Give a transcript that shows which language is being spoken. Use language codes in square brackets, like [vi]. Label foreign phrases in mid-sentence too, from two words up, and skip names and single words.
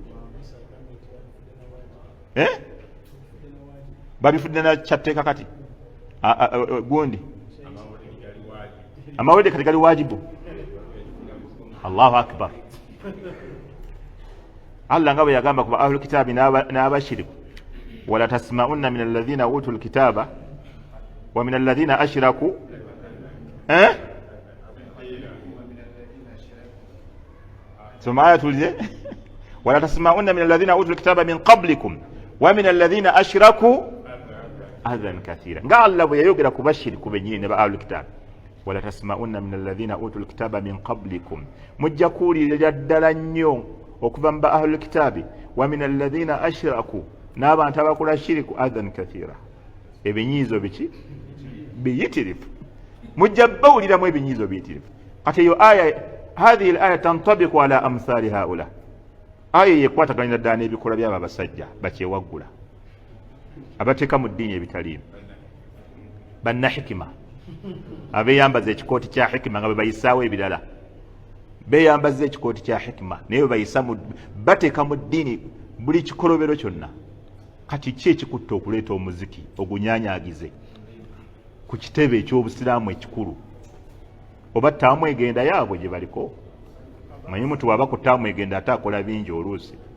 [lg] babifudde na kyatteeka kati gundi amawulire kati gali [ar] واجب الله أكبر [lg] allah nga bwe yagamba kuba [ar] أهل الكتاب n'abashiriku ولتسمعن من الذين أوتوا الكتاب ومن الذين أشركوا [lg] soma aya tulize [ar] ولتسمعن من الذين أوتوا الكتاب من قبلكم ومن الذين أشركوا أذى كثيرا [lg] nga allah bwe yayogera ku bashiriku benyini ne ba [ar] أهل الكتاب ولتسمعن من الذين أوتوا الكتاب من قبلكم [lg] mujja kuwulirira ddala nnyo okuva mu ba [ar] أهل الكتاب ومن الذين أشركوا [lg] n'abantu abakola shiriku [ar] أذى كثيرا ebinyiizo [lg] biki biyitirifu mujja bawuliramu ebinyiizo biyitirifu kati eyo aya [ar] هذه الآية تنطبق على أمثال هؤلاء [lg] aya yekwataganira ddala n'ebikola byabo abasajja bakyewaggula abateeka mu ddiini ebitaliimu banna hikima abeyambaza ekikooti kya hikima nga bwe bayisaawo ebirala beyambaza ekikooti kya hikima naye bayisa bateeka mu ddiini buli kikolobero kyonna kati ki ekikutta okuleeta omuziki ogunyanyagize ku kitebe eky'obusiraamu ekikulu oba taamwegenda yaabwe gye baliko manyi muntu waba ku taamwegenda ate akola bingi oluusi